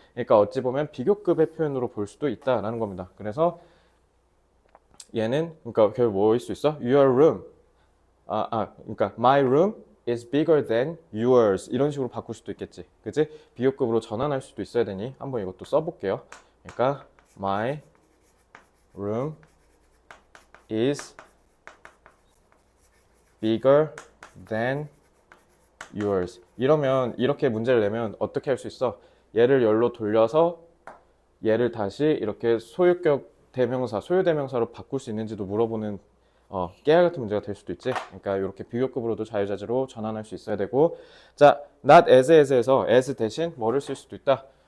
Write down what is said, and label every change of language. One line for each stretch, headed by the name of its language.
Korean: 그러니까 어찌 보면 비교급의 표현으로 볼 수도 있다라는 겁니다. 그래서 얘는 그러니까 결국 뭐일 수 있어? Your room. 그러니까
English: my room is bigger than yours
Korean: 이런 식으로 바꿀 수도 있겠지, 그치? 비교급으로 전환할 수도 있어야 되니 한번 이것도 써볼게요.
English: 그러니까 my room is bigger than yours.
Korean: 이러면 이렇게 문제를 내면 어떻게 할 수 있어? 얘를 열로 돌려서 얘를 다시 이렇게 소유격 대명사, 소유대명사로 바꿀 수 있는지도 물어보는 깨알 같은 문제가 될 수도 있지. 그러니까 이렇게 비교급으로도 자유자재로 전환할 수 있어야 되고, 자, not as에서 as 대신 뭐를 쓸 수도 있다.